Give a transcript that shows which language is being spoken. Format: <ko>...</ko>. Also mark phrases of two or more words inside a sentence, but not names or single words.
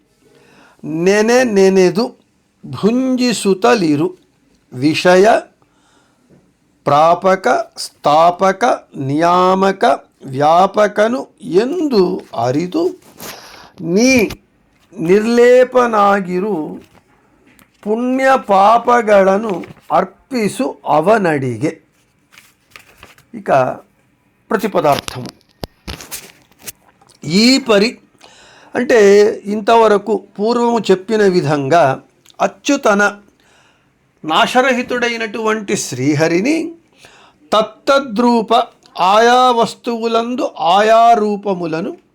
<kn>ನೆನೆದು ಭುಂಜಿಸುತ್ತಲಿರು ವಿಷಯ ಪ್ರಾಪಕ ಸ್ಥಾಪಕ ನಿಯಾಮಕ ವ್ಯಾಪಕನು ಎಂದು ಅರಿದು ನೀ ನಿರ್ಲೇಪನಾಗಿರು ಪುಣ್ಯ ಪಾಪಗಳನ್ನು ಅರ್ಪಿಸು ಅವನಡಿಗೆ.</kn> <te>ఇక ప్రతిపదార్థము. ఈ పరి అంటే ఇంతవరకు పూర్వము చెప్పిన విధంగా అచ్యుతన నాశరహితుడైనటువంటి శ్రీహరిని తత్తద్రూప ఆయా వస్తువులందు ఆయా రూపములను</te>